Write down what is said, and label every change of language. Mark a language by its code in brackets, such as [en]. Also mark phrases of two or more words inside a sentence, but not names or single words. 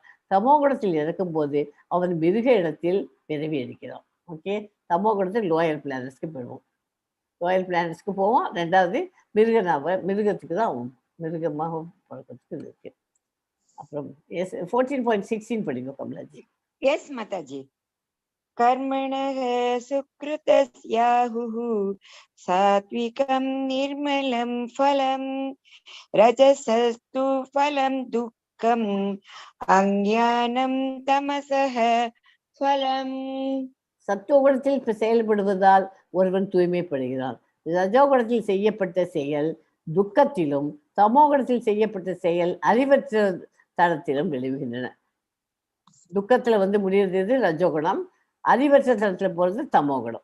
[ta] தமோ குணத்தில் இருக்கும் போது அவன் மிருக இடத்தில் பிறவி எடுக்கிறான். ஓகே. தமோ குணத்தில் [en] lower planetsக்கு [ta] போயிடுவோம். [en] lower planetsக்கு [ta] போவோம். ரெண்டாவது மிருகத்துக்கு தான் மிருகமாக பழக்கத்துக்கு இருக்கு. அப்புறம் 14.16 படிங்க கமலாஜி. எஸ் மாதாஜி. [sa] कर्मणः सुकृतस्याहुः सात्विकं निर्मलं फलं रजसस्तु फलं दुःखम् अज्ञानं तमसः फलं. [ta] சத்துவகுணத்தில் செயல்படுவதால் ஒருவன் தூய்மைப்படுகிறான். ரஜோகுணத்தில் செய்யப்பட்ட செயல் துக்கத்திலும், தமோகுணத்தில் செய்யப்பட்ட செயல் அறிவற்ற தரத்திலும் விளைவுகின்றன. துக்கத்துல முடியுறது ரஜோகுணம், அறிவற்ற தரத்துல போறது தமோகுணம்.